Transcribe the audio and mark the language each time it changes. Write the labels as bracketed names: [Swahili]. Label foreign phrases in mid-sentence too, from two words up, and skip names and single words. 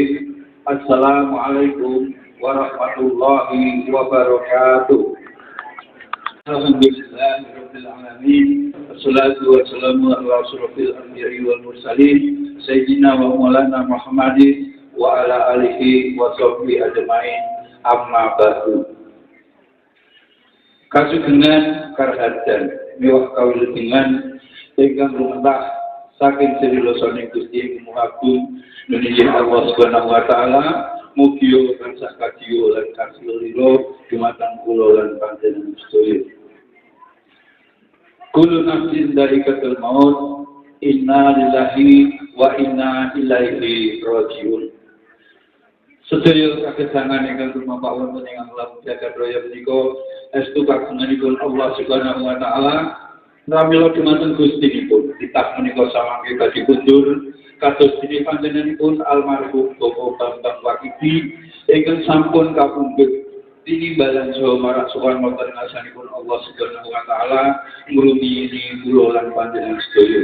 [Arabic] السلام عليكم ورحمة الله وبركاته. الحمد لله رب العالمين. والصلاة والسلام على أشرف الأنبياء والمرسلين سيدنا ومولانا محمد وعلى آله وصحبه أجمعين. أما بعد. [Javanese] Kasugengan karhadan miwah kawul dengan ingkang lumentah saking sedulurane Gusti Muhammad menuju Allah [Arabic] سبحانه وتعالى, [Javanese] mugi tansah kadya lan kasilira dumateng kula lan panjenengan sedaya. [Arabic] كل نفس ذائقة الموت إنا لله وإنا إليه راجعون. [Javanese] Sedaya kagesangan ingkang lumampah wonten ing alam jagat raya menika estu kagunganipun Allah [Arabic] سبحانه وتعالى. [Javanese] Pramila dumateng Gustinipun titah menika samangke badhe kundur kados dene panjenenganipun almarhum Bapak Bambang Wakidi ingkang sampun kapundhut tinimbalan saha marang sowan wonten ngasanipun Allah [Arabic] سبحانه وتعالى [Javanese] ngrumiyini kula lan panjenengan sedaya.